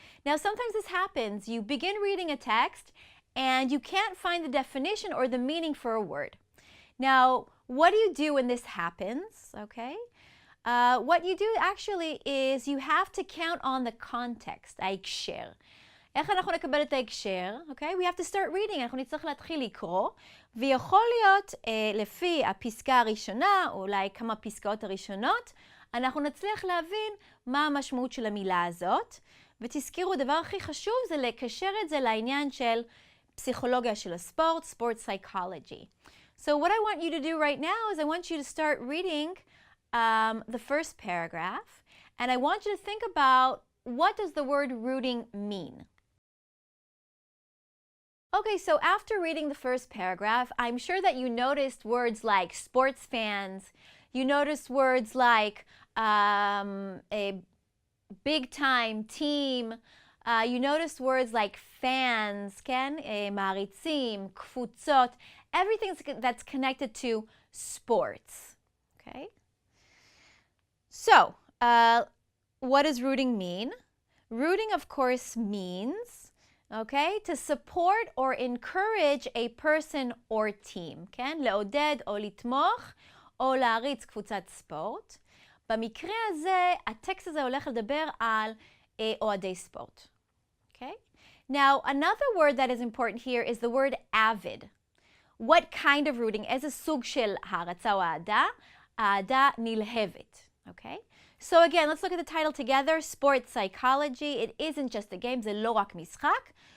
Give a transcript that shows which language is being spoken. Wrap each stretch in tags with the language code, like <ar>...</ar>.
<en>Now, sometimes this happens. You begin reading a text and you can't find the definition or the meaning for a word. Now, what do you do when this happens? Okay. What you do actually is you have to count on the context, ההקשר.</en> <he>איך אנחנו נקבל את ההקשר?</he> <en>Okay? We have to start reading.</en> <he>אנחנו נצטרך להתחיל לקרוא, ויכול להיות לפי הפסקה הראשונה, או אולי כמה פסקאות הראשונות, אנחנו נצליח להבין מה המשמעות של המילה הזאת. ותזכירו, הדבר הכי חשוב זה לקשר את זה לעניין של פסיכולוגיה של הספורט, sport psychology.</he> <en>So what I want you to do right now is I want you to start reading the first paragraph, and I want you to think about what does the word rooting mean. Okay, so after reading the first paragraph, I'm sure that you noticed words like sports fans, you noticed words like a big time team, you noticed words like fans,</en> <he>כן? מעריצים, קבוצות,</he> <en>everything that's connected to sports. Okay? So, what does rooting mean? Rooting, of course, means, okay, to support or encourage a person or team,</en> <he>כן? לעודד או לתמוך או להריץ קבוצת ספורט. במקרה הזה, הטקסט הזה הולך לדבר על אוהדי ספורט.</he> <en>Okay? Now, another word that is important here is the word avid. What kind of rooting?</en> <he>איזה סוג של הערצה או אהדה? אהדה נלהבת. Okay?</he> <en>So again, let's look at the title together. Sport psychology. It isn't just a game,</en> <he>זה לא רק משחק.</he>